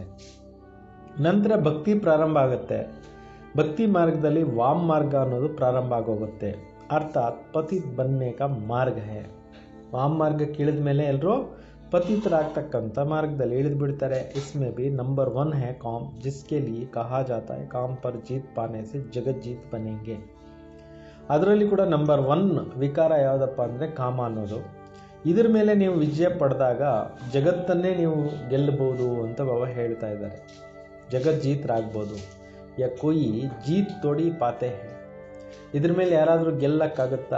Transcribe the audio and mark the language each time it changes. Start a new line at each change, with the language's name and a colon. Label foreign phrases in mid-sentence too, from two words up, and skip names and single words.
Kannada: ನಂತರ ಭಕ್ತಿ ಪ್ರಾರಂಭ ಆಗುತ್ತೆ. ಭಕ್ತಿ ಮಾರ್ಗದಲ್ಲಿ ವಾಮ್ ಮಾರ್ಗ ಅನ್ನೋದು ಪ್ರಾರಂಭ ಆಗೋಗುತ್ತೆ.
Hindi: अर्थात् पतित बनने का मार्ग है.
Kannada: ವಾಮ್ ಮಾರ್ಗಕ್ಕೆ ಇಳಿದ ಮೇಲೆ ಎಲ್ಲರೂ ಪತಿತರಾಗ್ತಕ್ಕಂಥ ಮಾರ್ಗದಲ್ಲಿ ಇಳಿದು ಬಿಡ್ತಾರೆ.
Hindi: इसमें भी नंबर 1 है काम जिसके लिए कहा जाता है काम पर जीत पाने से जगत जीत बनेंगे.
Kannada: ಅದರಲ್ಲಿ ಕೂಡ ನಂಬರ್ 1 ವಿಕಾರ ಯಾವುದಪ್ಪ ಅಂದರೆ ಕಾಮ ಅನ್ನೋದು. ಇದ್ರ ಮೇಲೆ ನೀವು ವಿಜಯ ಪಡೆದಾಗ ಜಗತ್ತನ್ನೇ ನೀವು ಗೆಲ್ಲಬಹುದು ಅಂತ ಬಾಬಾ ಹೇಳ್ತಾ ಇದ್ದಾರೆ. ಜಗತ್ ಜೀತರಾಗ್ಬೋದು.
Hindi: या कोई जीत थोड़ी पाते हैं.
Kannada: ಇದ್ರ ಮೇಲೆ ಯಾರಾದರೂ ಗೆಲ್ಲಕ್ಕಾಗತ್ತಾ?